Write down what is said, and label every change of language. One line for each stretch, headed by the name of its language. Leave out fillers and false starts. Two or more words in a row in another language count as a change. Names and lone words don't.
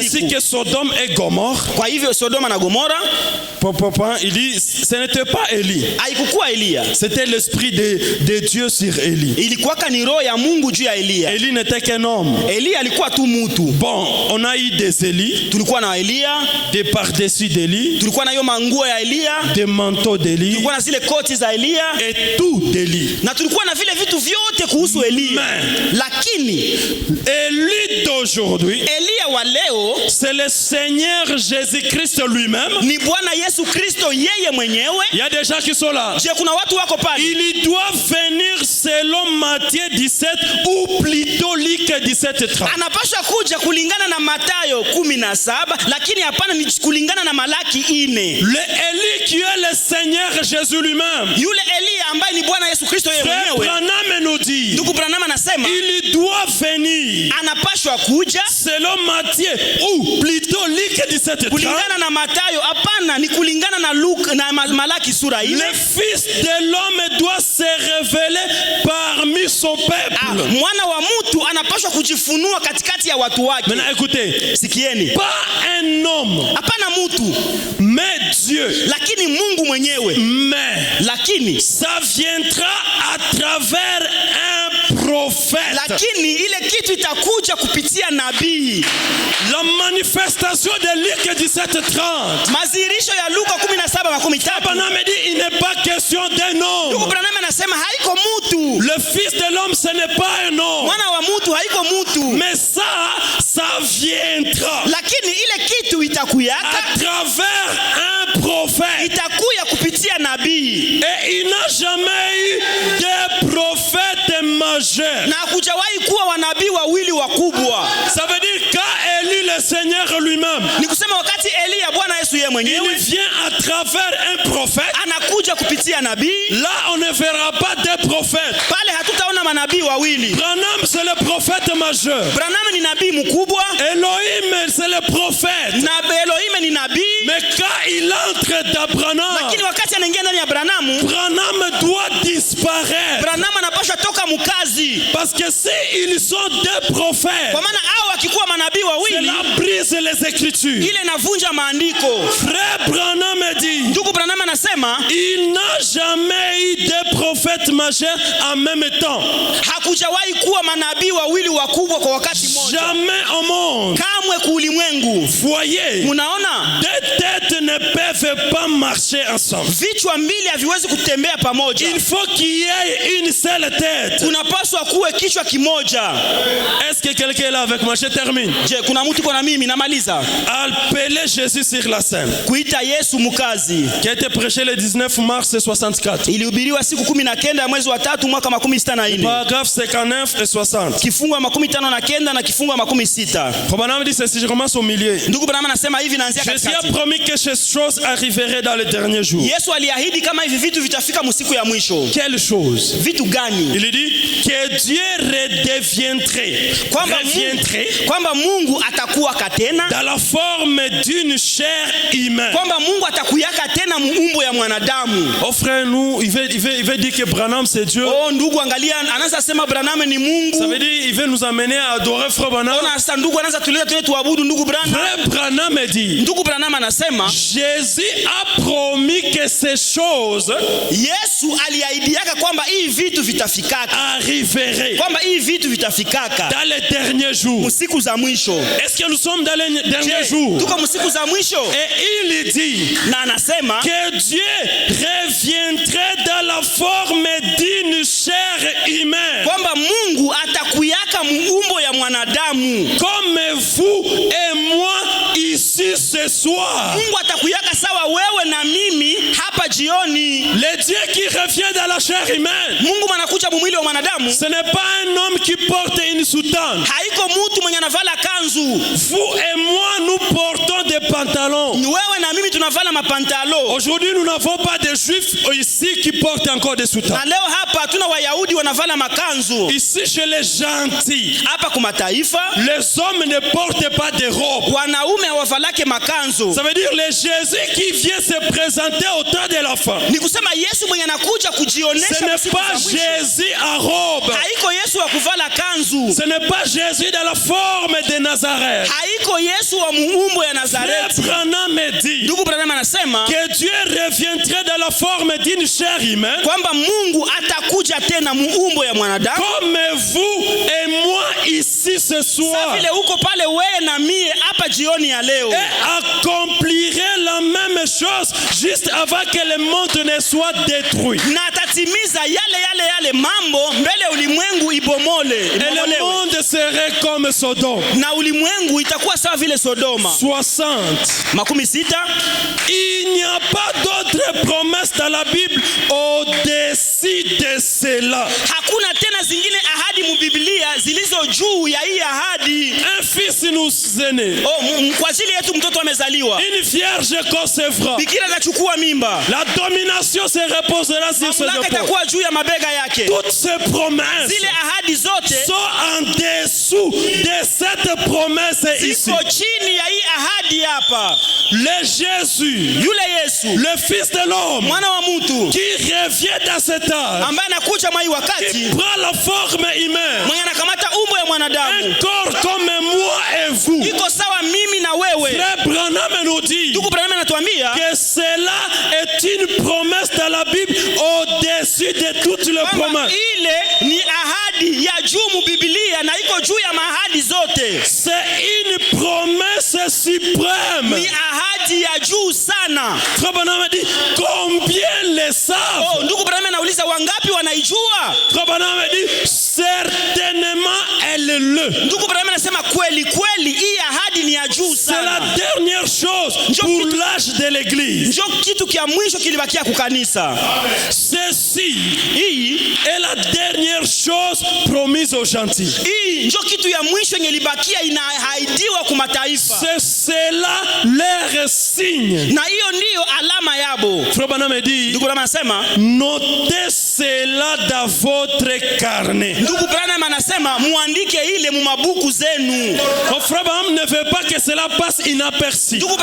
French: Ainsi que Sodome et Gomorrhe.
Swahili: Kwa hivyo Sodoma na Gomora.
French: Il dit, ce n'était pas Élie.
Swahili: Haikukuwa Elia.
French: C'était l'esprit de Dieu sur Élie.
Swahili: Ilikuwaka ni roho ya Mungu juu ya Elia.
French: Élie n'était qu'un homme.
Swahili: Elia alikuwa tu mtu.
French: Bon, on a eu des Élie.
Swahili: Tulikuwa na Elia.
French: Des par-dessus d'Élie.
Swahili: Tulikuwa na hiyo manguo ya Elia.
French: Des manteaux d'Élie.
Swahili: Tulikuwa na zile koti za Elia.
French: Et tout d'Élie.
Swahili: Na tulikuwa na vile vitu vyote kuhusu Elia. Lakini
French: Élie d'aujourd'hui.
Swahili: Elia wa leo.
French: C'est le Seigneur Jésus-Christ lui-même.
Swahili: Ni Bwana Yesu Kristo yeye mwenyewe.
French: Il y a des gens qui sont là.
Swahili: Je kuna watu wako pale.
French: Il doit venir selon Matthieu 17 ou plutôt Luc 17:30.
Swahili: Anapaswa kuja kulingana na Mathayo 17 lakini hapana ni kulingana na Malaki 4.
French: Le Élie qui est le Seigneur Jésus lui-même.
Swahili: Yule Elia ambaye ni Bwana Yesu Kristo yeye mwenyewe.
French: Branham nous dit.
Swahili: Ndugu Branham anasema
French: il doit venir.
Swahili: Anapaswa kuja
French: selon Matthieu ou plutôt Luc 17:30.
Swahili: Kulingana na Mathayo hapana ni kulingana na Luka na Malaki sura 4.
French: Le Fils de l'homme doit se révéler parmi son peuple.
Swahili: Mwana wa mtu anapaswa kujifunua katikati ya watu wake.
French: Maintenant écoutez,
Swahili: sikieni.
French: Pas un homme.
Swahili: Hapana mtu.
French: Mais Dieu.
Swahili: Lakini Mungu mwenyewe.
French: Mais
Swahili: lakini
French: ça viendra à travers un prophète.
Swahili: Lakini ile kitu itakuja kupitia nabii.
French: La manifestation de Luc 17:30.
Swahili: Mazirisho ya Luka 17:13.
French: Branham dit il n'est pas question d'un homme.
Swahili: Ndugu Branham anasema haiko mtu.
French: Le Fils de l'homme ce n'est pas un homme.
Swahili: Mwana wa mtu haiko mtu.
French: Mais ça viendra.
Swahili: Lakini ile kitu itakuyaka
French: à travers un prophète.
Swahili: Itakuya kupitia nabii.
French: Et il n'a jamais eu de prophète majeur.
Swahili: Na hakujawahi kuwa wanabii wawili wakubwa.
French: Ça veut dire quand Élie le Seigneur lui-même.
Swahili: Ni kusema wakati Elia Bwana Yesu yeye mwenyewe.
French: Il vient à travers un prophète.
Swahili: Anakuja kupitia nabii.
French: Là on ne verra pas de prophète.
Swahili: Pale hatutaona manabii wawili.
French: Branham, c'est le prophète majeur.
Swahili: Branham ni nabii mkubwa.
French: Elohim, c'est le prophète.
Swahili: Na Elohim ni nabii.
French: Mais quand il entre dans Branham,
Swahili: Lakini wakati anaingia ndani ya Branham,
French: Branham doit disparaître.
Swahili: Branham anapaswa toka mkazi.
French: Parce que si ils sont deux prophètes,
Swahili: Kwa maana hao wakikuwa manabii wawili,
French: cela brise les Écritures.
Swahili: ile inavunja maandiko.
French: Frère Branham dit,
Swahili: Ndugu Branham anasema
French: il n'a jamais eu deux prophètes majeurs en même temps.
Swahili: hakujawahi kuwa manabii wawili wakubwa kwa wakati mmoja.
French: Jamais au monde.
Swahili: Kamwe kuulimwengu.
French: Voyez,
Swahili: Munaona?
French: deux têtes ne peuvent pas marcher ensemble.
Swahili: Vichwa mbili haviwezi kutembea pamoja.
French: Il faut qu'il y ait une seule tête.
Swahili: Kunapaswa kuwe kichwa kimoja.
French: Est-ce que quelqu'un est là avec moi? Je termine.
Swahili: Je, kuna mtu iko na mimi namaliza.
French: Appeler Jésus sur la scène,
Swahili: Kuita Yesu mkazi.
French: qui a été prêché le 19 mars 64.
Swahili: Ilihubiriwa siku 19 ya mwezi wa 3 mwaka 64.
French: Paragraphe 59 et 60.
Swahili: Kifungu 59 na kifungu 60.
French: Branham dit ceci, je commence au milieu.
Swahili: Ndugu Branham anasema hivi, naanzia
French: Jésus a
Swahili: katikati.
French: promis que ces choses arriveraient dans les derniers jours.
Swahili: Yesu aliahidi kama hivi vitu vitafika msiku ya mwisho.
French: Quelle chose?
Swahili: Vitu gani?
French: Il dit que Dieu redeviendrait
Swahili: Kwamba Mungu atakuwa katena.
French: dans la forme d'une chair humaine.
Swahili: Kwamba Mungu atakuyaka tena muumbo ya mwanadamu.
French: Oh frère, nous, il veut dire que Branham c'est Dieu.
Swahili: Oh ndugu, angalia, anaanza sema Branham ni Mungu.
French: Ça veut dire il veut nous amener à adorer frère Branham.
Swahili: Ona sasa ndugu anaanza tuleta tena tuabudu ndugu Branham.
French: Frère Branham dit,
Swahili: Ndugu Branham anasema
French: Jésus a promis que ces choses
Swahili: Yesu aliahidiaka kwamba hii vitu vitafikaka.
French: arriveraient
Swahili: Kwamba hii vitu vitafikaka
French: dans les derniers jours.
Swahili: msiku za mwisho.
French: Est-ce que nous sommes dans les derniers
Swahili: Je,
French: jours?
Swahili: tuko msiku za mwisho.
French: Et il dit
Swahili: Na anasema
French: que Dieu reviendrait dans la forme d'une chair humaine,
Swahili: kwamba Mungu atakuyaka muumbo ya mwanadamu.
French: comme vous et moi ici ce soir.
Swahili: Mungu atakuyaka sawa wewe na mimi hapa jioni.
French: Le Dieu qui revient dans la chair humaine,
Swahili: Mungu manakuja mwili wa mwanadamu.
French: ce n'est pas un homme qui porte une soutane.
Swahili: Haiko mtu mwenye anavala kanzu.
French: Vous et moi, nous portons des pantalons.
Swahili: Wewe na mimi tunavala mapantalo.
French: Aujourd'hui, nous n'avons pas de juifs ici qui portent encore des soutanes.
Swahili: Na leo hapa hatuna Wayahudi wanavala makanzu.
French: Ici, chez les gentils,
Swahili: Hapa kwa mataifa
French: les hommes ne portent pas de robes.
Swahili: wanaume hawavalake makanzu.
French: Ça veut dire le Jésus qui vient se présenter au temps de la fin.
Swahili: Ni kusema Yesu mwenye anakuja
French: Ce
Swahili: kujionesha
French: n'est
Swahili: msiku
French: pas
Swahili: za mwisho.
French: Jésus à robe.
Swahili: Haiko Yesu wa kuvala kanzu.
French: Ce n'est pas Jésus dans la forme de Nazareth.
Swahili: Haiko Yesu wa muumbo ya
French: Frère
Swahili: Nazareti.
French: Branham dit
Swahili: Ndugu Branham anasema
French: que Dieu reviendrait dans la forme d'une chair humaine,
Swahili: kwamba Mungu atakuja tena muumbo ya mwanadamu.
French: comme vous et moi ici ce
Swahili: Sasa
French: soir,
Swahili: vile uko pale wewe na mie hapa jioni ya leo.
French: et accomplirait la même chose juste avant que le monde ne soit détruit.
Swahili: Na atatimiza yale mambo mbele ulimwengu ibomole.
French: Et le
Swahili: Ibomolewe.
French: monde serait comme Sodome.
Swahili: Na ulimwengu itakuwa sawa vile Sodoma. 60. 60.
French: Il n'y a pas d'autre promesse dans la Bible au-dessus de cela.
Swahili: Hakuna tena zingine ahadi mu Biblia zilizo juu ya hii ahadi.
French: Un fils nous est né.
Swahili: Kwa ajili yetu mtoto amezaliwa.
French: Une vierge concevra.
Swahili: Bikira atachukua mimba.
French: La domination se reposera sur ses
Swahili: Mamlaka
French: épaules.
Swahili: itakuwa juu ya mabega yake.
French: Toutes ces promesses
Swahili: Zile ahadi zote
French: sont en dessous de cette promesse ici.
Swahili: ziko chini ya hii ahadi hapa.
French: Le Jésus,
Swahili: Yule Yesu
French: le Fils de l'homme,
Swahili: mwana wa mtu
French: qui revient dans cet âge,
Swahili: ambaye anakuja mwai
French: qui
Swahili: wakati
French: prend la forme humaine,
Swahili: mwenye anakamata umbo ya
French: un
Swahili: mwanadamu
French: corps comme moi et vous.
Swahili: iko sawa mimi na wewe.
French: Frère Branham nous dit
Swahili: Ndugu Branham anatuambia
French: que cela est une promesse dans la Bible au-dessus de toutes les
Swahili: kwamba
French: promesses.
Swahili: ile ni ahadi ya juu mu Biblia na iko juu ya mahadi zote.
French: C'est une promesse suprême.
Swahili: Ni ahadi ya juu sana.
French: Frère Branham dit combien le savent.
Swahili: Ndugu Branham anauliza wangapi wanaijua?
French: Frère Branham dit certainement elle le.
Swahili: Ndugu Branham anasema kweli kweli hii ahadi ni ya juu
French: C'est la
Swahili: sana.
French: dernière chose pour l'âge de l'église.
Swahili: Ndio kitu kia mwisho kilibakia kukanisa.
French: Ceci
Swahili: Hii
French: est la dernière chose promise aux gentils.
Swahili: ndio kitu ya mwisho yenye ilibakia inahaidiwa kwa mataifa.
French: C'est cela leur leur signe.
Swahili: na hiyo ndiyo alama yabo.
French: Frère Branham me dit,
Swahili: Ndugu Branham anasema,
French: notez cela dans votre carnet.
Swahili: ndugu Branham anasema muandike ile mu mabuku zenu.
French: Frère Branham ne veut pas que cela passe inaperçu.